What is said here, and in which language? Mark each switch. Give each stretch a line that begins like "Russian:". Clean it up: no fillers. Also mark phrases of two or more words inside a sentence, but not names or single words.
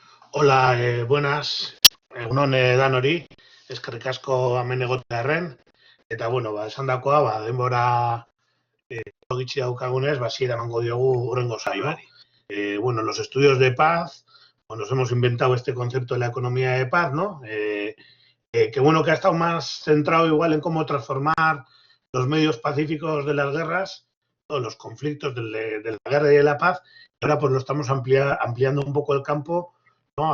Spanish: Hola, buenas.
Basque: Egun danori, eskerrik asko hemen egotearren. Eta, bueno, esandakoa, denbora gitxi daukagunez, hasiera emango diogu hurrengo saioari.
Spanish: Bueno, los estudios de paz, pues nos hemos inventado este concepto de la economía de paz, ¿no? Que bueno, que ha estado más centrado igual en cómo transformar los medios pacíficos de las guerras, todos los conflictos de la guerra y de la paz. Y ahora pues lo estamos ampliando un poco el campo, ¿no?